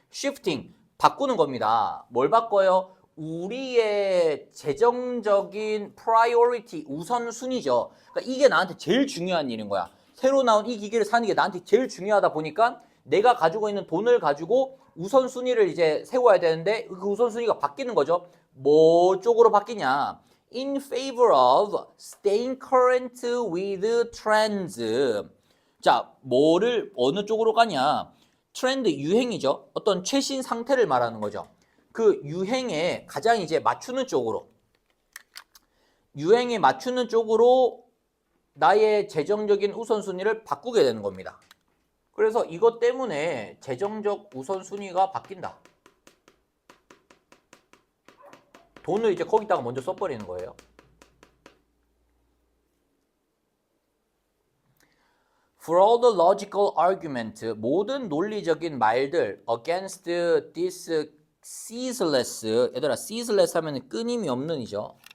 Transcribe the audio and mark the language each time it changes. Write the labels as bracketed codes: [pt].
[ko] shifting, 바꾸는 겁니다. 뭘 바꿔요? 우리의 재정적인 priority, 우선순위죠. 그러니까 이게 나한테 제일 중요한 일인 거야. 새로 나온 이 기기를 사는 게 나한테 제일 중요하다 보니까 내가 가지고 있는 돈을 가지고 우선순위를 이제 세워야 되는데 그 우선순위가 바뀌는 거죠. 뭐 쪽으로 바뀌냐? [en] In favor of staying current with trends. [ko] 자, 뭐를 어느 쪽으로 가냐? 트렌드, 유행이죠. 어떤 최신 상태를 말하는 거죠. 그 유행에 가장 이제 맞추는 쪽으로, 유행에 맞추는 쪽으로 나의 재정적인 우선순위를 바꾸게 되는 겁니다. 그래서 이것 때문에 재정적 우선순위가 바뀐다. 돈을 이제 거기다가 먼저 써버리는 거예요. [en] For all the logical argument, [ko] 모든 논리적인 말들 [en] against this ceaseless, [ko] 얘들아 ceaseless 하면 끊임이 없는 이죠.